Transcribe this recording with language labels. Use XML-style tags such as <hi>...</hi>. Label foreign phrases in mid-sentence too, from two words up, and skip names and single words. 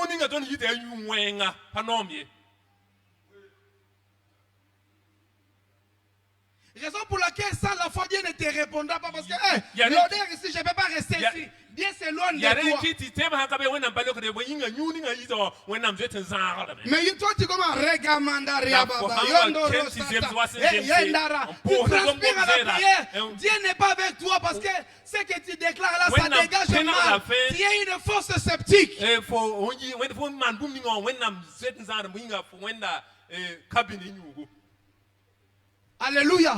<fr>Raison pour laquelle sans la foi, Dieu ne te répondra pas parce que l'odeur ici, je ne peux pas rester ici. Dieu s'éloigne de toi. Mais toi, tu commences à regamanda riababa, yondoro sata, yendara. Tu transpires à la prière. Dieu n'est pas avec toi parce que ce que tu déclares là, ça dégage mal. Tu es une force sceptique. Alléluia.</fr>